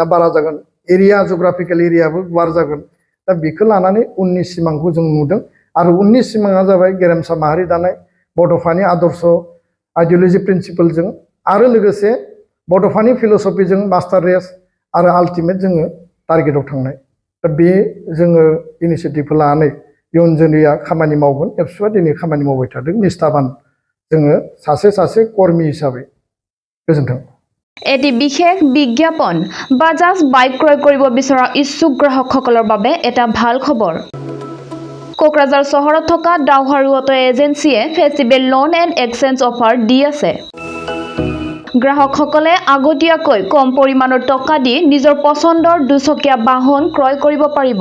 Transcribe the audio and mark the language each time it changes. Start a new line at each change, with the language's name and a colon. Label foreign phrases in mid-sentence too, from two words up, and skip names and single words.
Bodo: बारा जागोन
English: area geographical
Bodo: एरियाबो गुवार जागोन दा बेखौ लानानै उननि सिमांखौ जों नुदों आरो उननि सिमाङा जाबाय गेरेमसा माहारि दानाय बड'फानि आदर्श आइडिअलजि प्रिन्सिपलजों आरो लोगोसे बड'फानि फिल'सफिजों
English: master race
Bodo: आरो आल्टिमेट जोङो टारगेटआव थांनाय दा बे जोङो इनिसियेटिभखौ लानानै इयुन जोलैया खामानि मावगोन एबसुआ दिनै खामानि मावबाय थादों निस्थाबान जोङो सासे सासे कर्मी हिसाबै गोजोन्थों।
Assamese: এটি বিশেষ বিজ্ঞাপন বাজাজ বাইক ক্ৰয় কৰিব বিচৰা ইচ্ছুক গ্ৰাহকসকলৰ বাবে এটা ভাল খবৰ। কোকৰাঝাৰ চহৰত থকা ডাউহাৰু অটো এজেন্সিয়ে
English: festival loan and exchange offer
Assamese: দি আছে। গ্ৰাহকসকলে আগতীয়াকৈ কম পৰিমাণৰ টকা দি নিজৰ পছন্দৰ দুচকীয়া বাহন ক্ৰয় কৰিব পাৰিব।